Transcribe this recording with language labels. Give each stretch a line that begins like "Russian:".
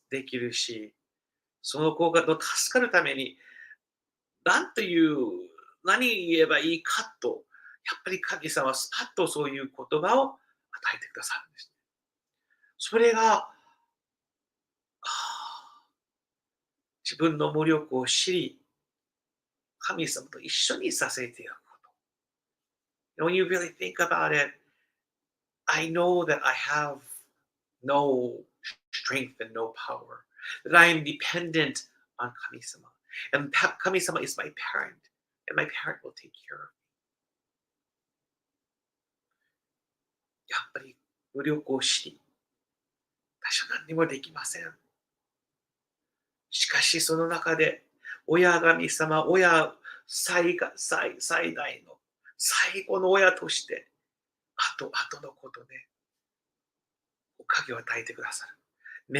Japanese: できるし、その子が助かるために、なんという、何言えばいいかと、やっぱり神様はスパッとそういう言葉を与えてくださるんです。それが、自分の無力を知り、神様と一緒にさせていくこと。
English: When you really think about it, I know that I have no strength and no power, that I am dependent on 神様。 And 神様 is my parent, and my parent will take care of me.
Japanese: やっぱり無力を知り、私は何にもできません。しかしその中で、親神様、最大の、最後の親として、後のことで、おかげを与えてくださる。